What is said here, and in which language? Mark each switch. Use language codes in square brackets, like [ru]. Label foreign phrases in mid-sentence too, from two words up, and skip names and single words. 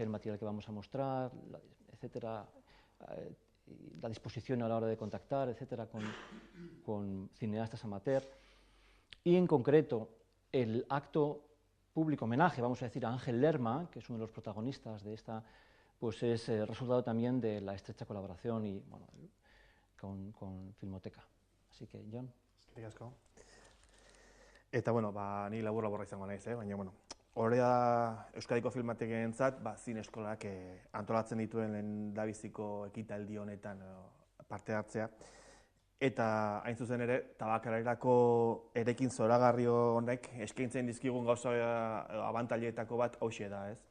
[es] del material que vamos a mostrar, etcétera, la disposición a la hora de contactar, etcétera, con cineastas amateur, y en concreto el acto público homenaje, vamos a decir, a Ángel Lerma, que es uno de los protagonistas de esta, pues es resultado también de la estrecha colaboración y, bueno, con Filmoteca. Así que, Jon. [eu] Eta, bueno, ni labur-laburra izango naiz, baina, bueno, hori da Euskadiko filmategientzat, zine eskolak antolatzen dituen lehendabiziko ekitaldi honetan parte hartzea. Eta, hain zuzen ere, tabakalerako erekin zoragarri honek eskaintzen dizkigun gauza abantailetako bat hauxe da, ez?